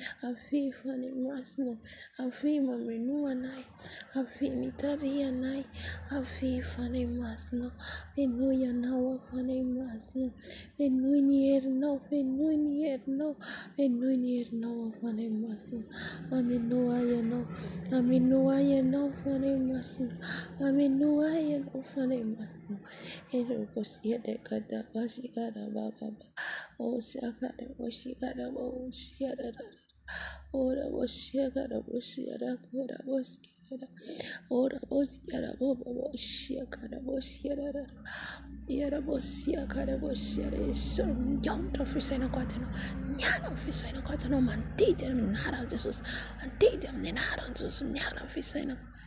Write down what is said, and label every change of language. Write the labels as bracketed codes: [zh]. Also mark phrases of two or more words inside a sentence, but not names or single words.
[mg] Avy Fanahy Masina, avy mameno anay, avy mitary anay, avy Fanahy Masina, meno ianao, Fanahy Masina, meno ny herinao, meno ny herinao, meno ny herinao, Fanahy Masina, mameno ahy ianao, mameno ahy ianao, Fanahy Masina, mameno ahy ianao, Fanahy Masina. Ero kosia de kada basi kada baba. Oh, shakara, oh, shakara, oh, shakara. Ora, oh, shakara, oh, shakara, ora, oh, shakara. Ora, oh, shakara, oh, oh, shakara, oh, shakara. Ora, oh, shakara, oh, shakara. Yesu, nyontra ny fisainako ato ianao. Nyala ny fisainako ato ianao. Mandidy amin'ny anaran'i Jesosy. Mandidy amin'ny anaran'i Jesosy. Nyala ny fisainako.